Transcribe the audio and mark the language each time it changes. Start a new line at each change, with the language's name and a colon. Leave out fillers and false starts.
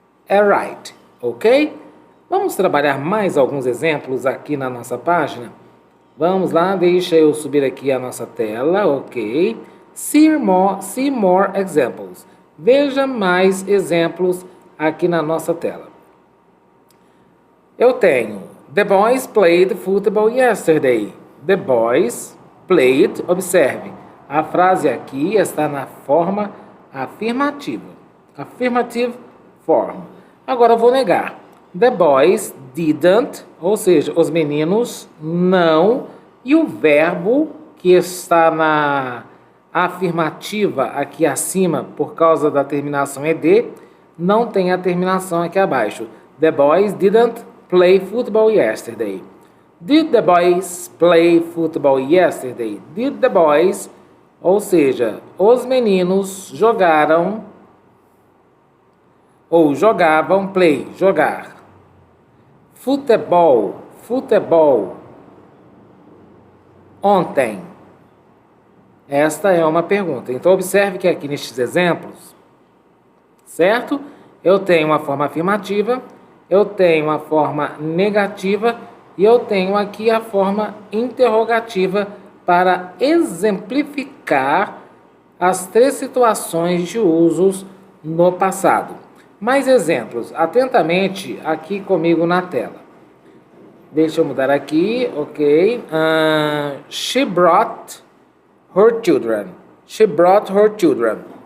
English: é right, ok?
Portuguese: Vamos trabalhar mais alguns exemplos aqui na nossa página? Vamos lá, deixa eu subir aqui a nossa tela, ok?
English: See more examples.
Portuguese: Veja mais exemplos aqui na nossa tela. Eu tenho,
English: the boys played football yesterday. The boys played,
Portuguese: observe, a frase aqui está na forma afirmativa.
English: Affirmative form.
Portuguese: Agora eu vou negar.
English: The boys didn't,
Portuguese: ou seja, os meninos não, e o verbo que está na afirmativa aqui acima, por causa da terminação ed, não tem a terminação aqui abaixo.
English: The boys didn't play football yesterday. Did the boys play football yesterday? Did the boys,
Portuguese: ou seja, os meninos jogaram, ou jogavam, play, jogar. Futebol, futebol. Ontem. Esta é uma pergunta. Então, observe que aqui nestes exemplos, certo? Eu tenho uma forma afirmativa, eu tenho uma forma negativa e eu tenho aqui a forma interrogativa para exemplificar as três situações de usos no passado. Mais exemplos, atentamente aqui comigo na tela. Deixa eu mudar aqui, ok.
English: She brought her children. She brought her children.